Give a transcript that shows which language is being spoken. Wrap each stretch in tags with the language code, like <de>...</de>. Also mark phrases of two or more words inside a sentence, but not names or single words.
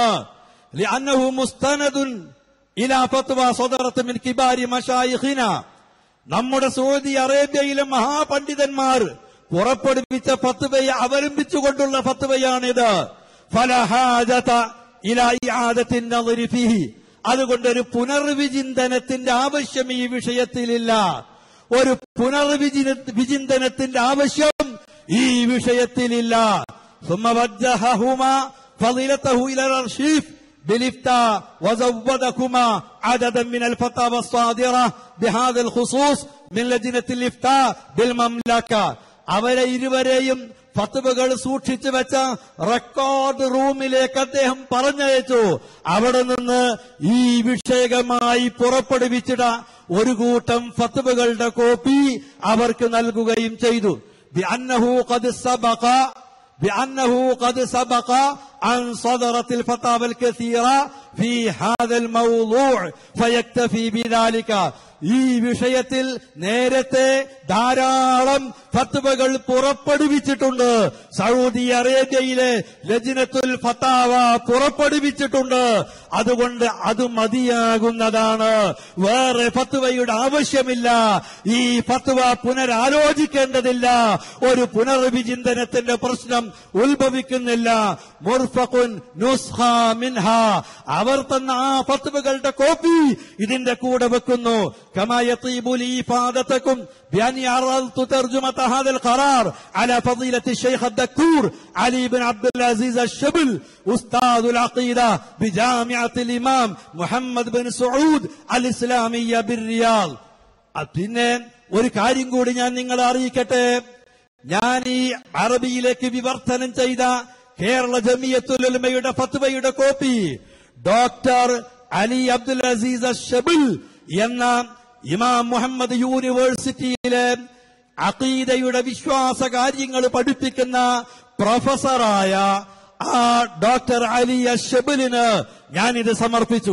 <ar>لأنه مستند إلى فتوى صدرت من كبار مشايخنا,</ar> <ml>നമ്മുടെ സൗദി അറേബ്യയിലെ മഹാപണ്ഡിതന്മാർ പുറപ്പെടുവിച്ച ഫത്വയെ അവലംബിച്ചുകൊണ്ടുള്ള ഫത്വയാണിത്.</ml> <ar>فلا حاجة إلى إعادة النظر فيه,</ar> <ml>അതുകൊണ്ടൊരു പുനർവിചിന്തനത്തിന്റെ ആവശ്യം ഈ വിഷയത്തിലില്ല. ഒരു പുനർവിചിന്തനത്തിന്റെ ആവശ്യം ഈ വിഷയത്തിലില്ല.</ml> <ar>ثم وجههما فضيلته الى الارشيف بالافتاء وزودكما عددا من الفتاوى الصادره بهذا الخصوص من لجنه الافتاء بالمملكه.</ar> <ml>അവരെ ഇരുവരെയും ഫത്വകൾ സൂക്ഷിച്ചു വെച്ച റെക്കോർഡ് റൂമിലേക്ക് അദ്ദേഹം പറഞ്ഞയച്ചു. അവിടെ നിന്ന് ഈ വിഷയകമായി പുറപ്പെടുവിച്ചിട ഒരു കൂട്ടം ഫത്വകളുടെ കോപ്പി അവർക്ക് നൽകുകയും ചെയ്തു.</ml> <ar>بأنه قد سبق أن صدرت الفتاوى الكثيرة في هذا الموضوع فيكتفي بذلك.</ar> <ml>ഈ വിഷയത്തിൽ നേരത്തെ ധാരാളം ഫത്വകൾ പുറപ്പെടുവിച്ചിട്ടുണ്ട്. സൗദി അറേബ്യയിലെ ലജ്നത്തുൽ ഫതാവ പുറപ്പെടുവിച്ചിട്ടുണ്ട്. അതുകൊണ്ട് അത് മതിയാകുന്നതാണ്, വേറെ ഫത്വയുടെ ആവശ്യമില്ല. ഈ ഫത്വ പുനരാലോചിക്കേണ്ടതില്ല, ഒരു പുനർവിചിന്തനത്തിന്റെ പ്രശ്നം ഉത്ഭവിക്കുന്നില്ല.</ml> <ar>مرفق نسخة منها,</ar> <ml>അവർ തന്ന ആ ഫത്വകളുടെ കോപ്പി ഇതിന്റെ കൂടെ വെക്കുന്നു.</ml> <ar>كما يطيب لي إفادتكم بأني عرضت ترجمة هذا القرار على فضيلة الشيخ الدكتور علي بن عبد العزيز الشبل أستاذ العقيدة بجامعة الإمام محمد بن سعود الإسلامية بالرياض.</ar> <ml>പിന്നെ ഒരു കാര്യം കൂടി ഞാൻ നിങ്ങളെ അറിയിക്കട്ടെ. ഞാൻ ഈ അറബിയിലേക്ക് വിവർത്തനം ചെയ്ത കേരള ജമിയത്തുൽ ഉലമയുടെ ഫത്വയുടെ കോപ്പി ഡോക്ടർ അലി അബ്ദുൽ അസീസ് അഷ്ബിൽ എന്ന ഇമാം മുഹമ്മദ് യൂണിവേഴ്സിറ്റിയിലെ അഖീദയുടെ വിശ്വാസ കാര്യങ്ങൾ പഠിപ്പിക്കുന്ന പ്രൊഫസറായ ആ ഡോക്ടർ അലി അഷ്ബിലിന് ഞാനിത് സമർപ്പിച്ചു.</ml>